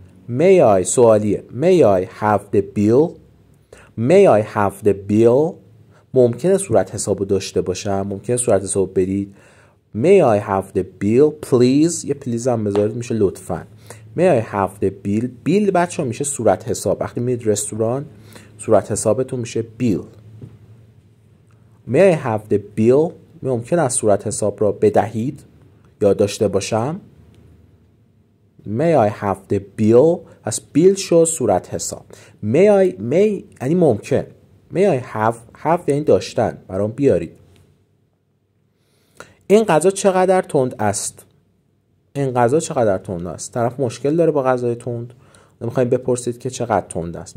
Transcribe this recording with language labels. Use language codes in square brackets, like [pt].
[en] May I سوالیه. May I have the bill? May I have the bill? [fa] ممکنه صورت حسابو داشته باشم، ممکنه صورت حساب بدید. [en] May I have the bill please؟ [fa] یه پلیز هم بذارید میشه لطفاً. [en] May I have the bill؟ [fa] بیل بچه میشه صورت حساب. وقتی میرید رستوران صورت حسابتون میشه bill. [en] May I have the bill؟ [fa] ممکن است صورت حساب را بدهید یا داشته باشم. [en] May I have the bill؟ پس bill [fa] شد صورت حساب. May یعنی ممکن. [en] May I have [fa] یعنی داشتن. برام بیارید. این غذا چقدر تند است؟ این غذا چقدر تند است؟ طرف مشکل داره با غذای تند. نمیخوایم بپرسید که چقدر تند است.